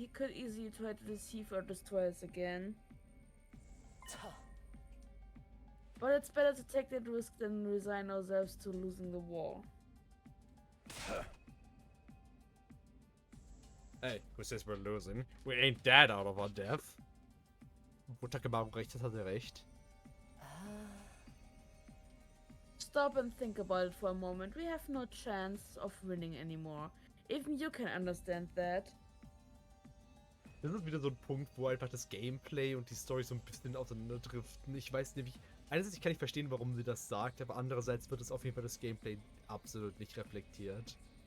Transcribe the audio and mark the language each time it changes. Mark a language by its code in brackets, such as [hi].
[en] He could easily try to deceive or destroy us again. But it's better to take that risk than resign ourselves to losing the war. Hey, who says we're losing? We ain't that out of our depth. [de] Wo Takemaru recht hat, hat er recht. [en] Stop and think about it for a moment. We have no chance of winning anymore. Even you can understand that. [de] Das ist wieder so ein Punkt, wo einfach das Gameplay und die Story so ein bisschen auseinanderdriften. Ich weiß nämlich, einerseits kann ich verstehen, warum sie das sagt, aber andererseits wird es auf jeden Fall das Gameplay absolut nicht reflektiert.